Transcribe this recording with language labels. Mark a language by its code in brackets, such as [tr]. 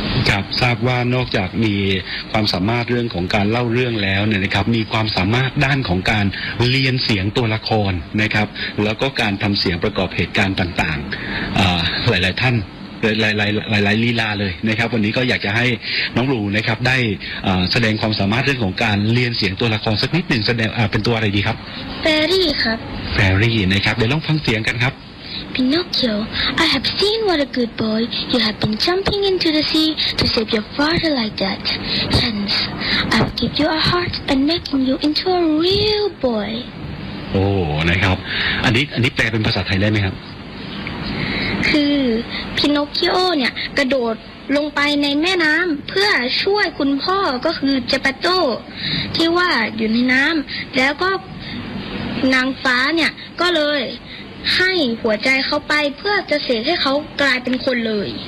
[th] ครับทราบว่านอกจากมีความสามารถเรื่องของการเล่าเรื่องแล้วเนี่ยนะครับมีความสามารถด้านของการเรียนเสียงตัวละครนะครับแล้วก็การทำเสียงประกอบเหตุการณ์ต่างๆหลายๆท่านหลายลีลาเลยนะครับวันนี้ก็อยากจะให้น้องรูนะครับได้แสดงความสามารถเรื่องของการเรียนเสียงตัวละครสักนิดหนึ่งแสดงเป็นตัวอะไรดีครับ แฟรี่ครับ แฟรี่นะครับเดี๋ยวลองฟังเสียงกันครับ [en] Pinocchio, I have seen what a good boy you have been jumping into the sea to save your father like that. Hence, I've given you a heart and making you into a real boy. [th] Oh, นะครับอันนี้แปลเป็นภาษาไทยได้ไหมครับ คือ Pinocchio เนี่ยกระโดดลงไปในแม่น้ำเพื่อช่วยคุณพ่อก็คือเจปาโต้ที่ว่าอยู่ในน้ำแล้วก็นางฟ้าเนี่ยก็เลยให้หัวใจเขาไปเพื่อจะเสกให้เขากลายเป็นคนเลย